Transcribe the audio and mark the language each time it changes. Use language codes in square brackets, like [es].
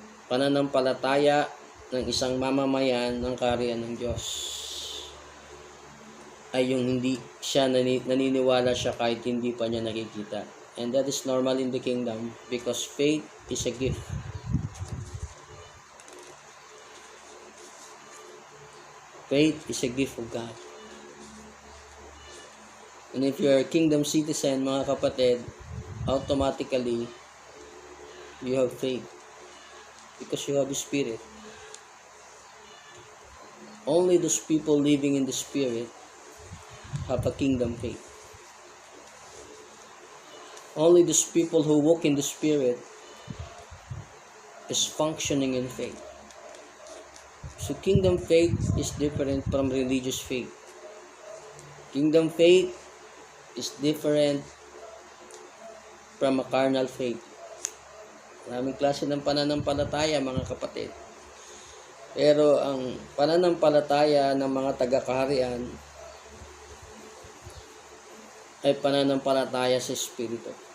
[tl] Pananampalataya ng isang mamamayan ng kaharian ng Diyos ay yung hindi siya naniniwala siya kahit hindi pa niya nakikita. [en] And that is normal in the kingdom because faith is a gift. Faith is a gift of God. And if you are a kingdom citizen, [tl] mga kapatid, [en] automatically you have faith because you have the Spirit. Only those people living in the Spirit have a kingdom faith. Only those people who walk in the Spirit is functioning in faith. So kingdom faith is different from religious faith. Kingdom faith is different from a carnal faith. [tl] Maraming klase ng pananampalataya, mga kapatid. Pero ang pananampalataya ng mga taga-kaharian ay pananampalataya sa Espiritu.